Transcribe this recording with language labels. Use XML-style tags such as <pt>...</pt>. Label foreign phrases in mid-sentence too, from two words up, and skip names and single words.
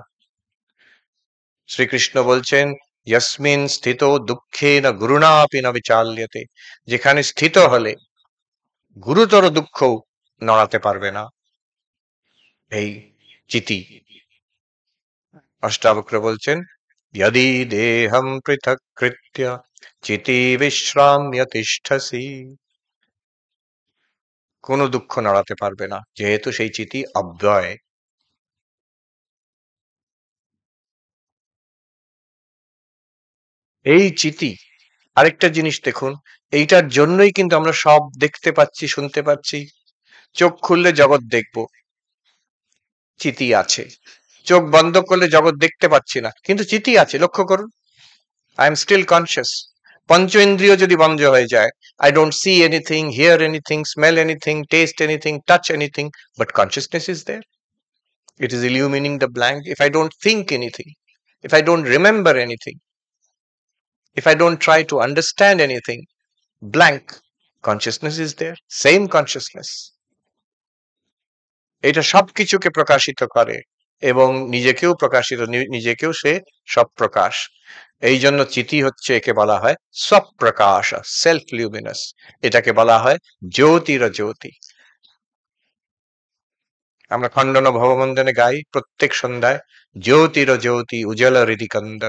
<bn>শ্রীকৃষ্ণ বলছেন,</bn> <sa>ইয়স্মিন স্থিত দুঃখেন গুরুণাপি ন বিচাল্যতে,</sa> <bn>যেখানে স্থিত হলে গুরুতর দুঃখ নড়াতে পারবে না এই চিতি। অষ্টাবক্র বলছেন,</bn> <sa>यदि देहं पृथक्कृत्य চিতি বিশ্রাম্য তিষ্ঠসি।</sa> <bn>কোনো দুঃখ নড়াতে পারবে না, যেহেতু সেই চিতি অব্যয়। এই চিতি, আরেকটা জিনিস দেখুন, এইটার জন্যই কিন্তু আমরা সব দেখতে পাচ্ছি, শুনতে পাচ্ছি। চোখ খুললে জগৎ দেখব, চিতি আছে। চোখ বন্ধ করলে জগৎ দেখতে পাচ্ছি না, কিন্তু চিতি আছে, লক্ষ্য করুন।</bn> <en>I am still conscious.</en> <bn>পঞ্চ ইন্দ্রিয় যদি বন্ধ হয়ে যায়,</bn> <en>I don't see anything, hear anything, smell anything, taste anything, touch anything, but consciousness is there. It is illumining the blank. If I don't think anything, if I don't remember anything, if I don't try to understand anything, blank, consciousness is there, same consciousness.</en> <bn>এটা সবকিছুকে প্রকাশিত করে এবং নিজেকেও প্রকাশিত, নিজেকেও সে সব প্রকাশ। এই জন্য চিতি হচ্ছে, একে বলা হয় স্বপ্রকাশ,</bn> <en>self luminous.</en> <bn>এটাকে বলা হয় জ্যোতির জ্যোতি। আমরা খণ্ডন ভববন্ধনে গাই প্রত্যেক সন্ধ্যায়, জ্যোতির জ্যোতি উজ্জ্বল হৃদিকন্দর।</bn>